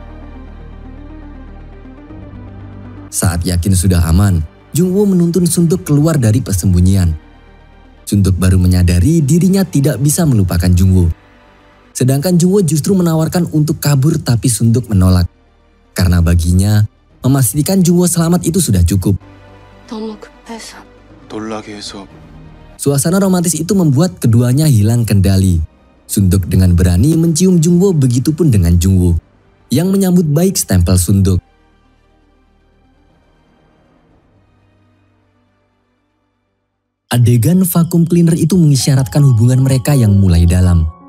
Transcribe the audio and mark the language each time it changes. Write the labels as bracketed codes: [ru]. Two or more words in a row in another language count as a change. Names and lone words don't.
[id] Saat yakin sudah aman, Jungwoo menuntun Sunduk keluar dari persembunyian. Sunduk baru menyadari dirinya tidak bisa melupakan Jungwoo. Sedangkan Jungwoo justru menawarkan untuk kabur tapi Sunduk menolak. Karena baginya, memastikan Jungwoo selamat itu sudah cukup. [ko] 너무 급해서. 놀라게 해서. [id] Suasana romantis itu membuat keduanya hilang kendali. Sunduk dengan berani mencium Jungwoo, begitupun dengan Jungwoo yang menyambut baik stempel Sunduk. Adegan [en] vakum cleaner [id] itu mengisyaratkan hubungan mereka yang mulai dalam.